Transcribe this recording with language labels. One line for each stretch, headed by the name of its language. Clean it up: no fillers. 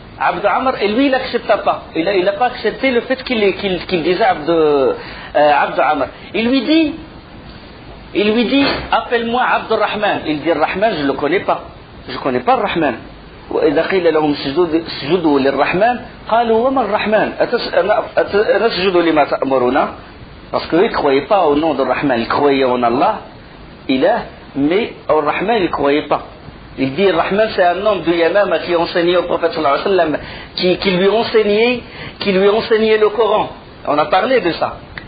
French: Abd Amr, et lui, il n'accepta pas. Il n'a pas accepté le fait qu'il disait Abd Amr. Il lui dit, appelle-moi Abdurrahman. Il dit, Rahman, je ne le connais pas. Je ne connais pas le Rahman.
Arabic: وإذا قيل لهم اسجدوا للرحمن قالوا وما الرحمن أتسجد لما تأمرنا.
French: Parce qu'eux, ils ne croyaient pas au nom de Rahman. Ils croyaient en Allah, Ilah, mais au Rahman, ils ne croyaient pas. Il dit, Rahman, c'est un homme de Yamama qui enseignait au prophète sallallahu alayhi wa sallam, qui lui enseignait le Coran. On a parlé de ça.